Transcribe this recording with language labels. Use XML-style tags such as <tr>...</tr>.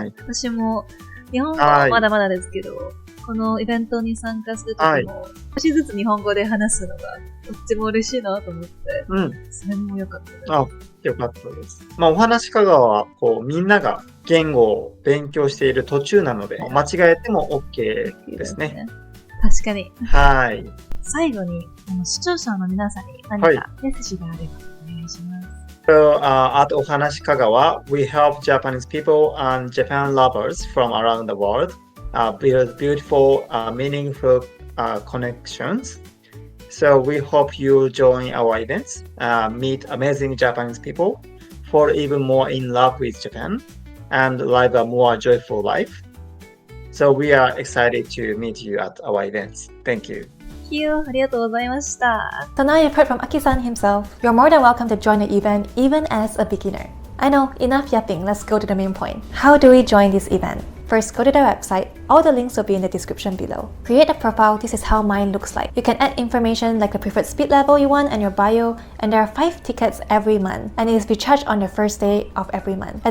<ja>私も日本語はまだまだですけど、このイベントに参加するときも、少しずつ日本語で話すのがとっても嬉しいなと思って、それも良かったです。良かったです。お話香川はみんなが言語を勉強している途中なので、間違えても OK ですね。確かに。はい。最後に視聴者の皆さんに何かメッセージがあればお願いします。</ja> <en>So, at OHANASI KAGAWA, we help Japanese people and Japan lovers from around the world build beautiful, meaningful connections. So we hope you join our events, meet amazing Japanese people, fall even more in love with Japan, and live a more joyful life. So we are excited to meet you at our events. Thank you.</en> <ja>ありがとうございました。</ja> <en>So now you've heard from Aki-san himself. You're more than welcome to join the event even as a beginner. I know, enough yapping, let's go to the main point. How do we join this event? First, go to their website. All the links will be in the description below. Create a profile. This is how mine looks like. You can add information like the preferred speed level you want and your bio, and there are 5 tickets every month, and it is be charged on the first day of every month.</en>